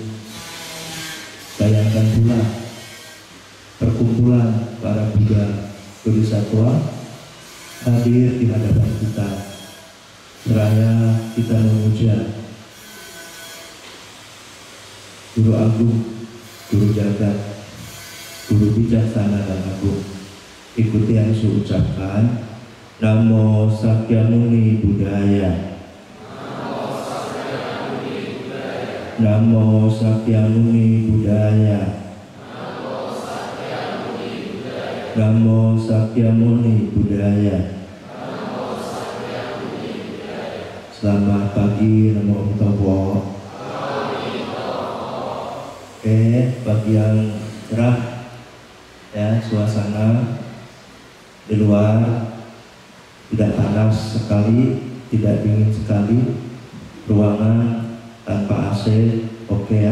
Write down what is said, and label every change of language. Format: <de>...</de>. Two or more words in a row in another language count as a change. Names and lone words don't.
<id>Bayangkan pula perkumpulan para Buddha Bodhisattva hadir di hadapan kita, seraya kita memuja Guru Agung, Guru Jagat, Guru bijaksana dan agung. Ikuti yang saya ucapkan.</id> <pi>Namo Sakyamuni Buddhaya. Namo Sakyamuni Buddhaya. Namo Sakyamuni Buddhaya.</pi> <id>Selamat pagi,</id> <pi>Namo Buddhaya.</pi> <id>Oke, bagi yang cerah ya, suasana di luar tidak panas sekali, tidak dingin sekali, ruangan tanpa AC, oke ya.</id>